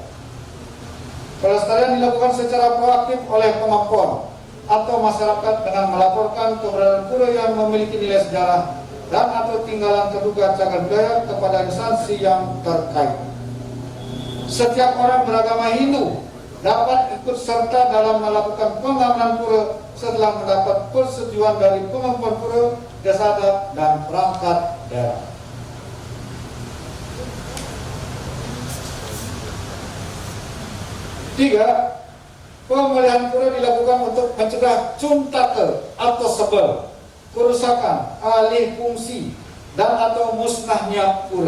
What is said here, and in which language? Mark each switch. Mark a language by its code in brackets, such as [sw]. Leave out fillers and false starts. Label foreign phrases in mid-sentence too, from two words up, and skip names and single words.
[id] Pelestarian dilakukan secara proaktif oleh pengempuan atau masyarakat dengan melaporkan keberadaan pura yang memiliki nilai sejarah dan atau tinggalan terduga cagar budaya kepada instansi yang terkait. Setiap orang beragama Hindu dapat ikut serta dalam melakukan pengamanan pura setelah mendapat persetujuan dari pengempuan pura, desa adat, dan perangkat daerah. Tiga, pemeliharaan pura dilakukan untuk mencegah cuntake atau sebel, kerusakan, alih fungsi, dan atau musnahnya pura.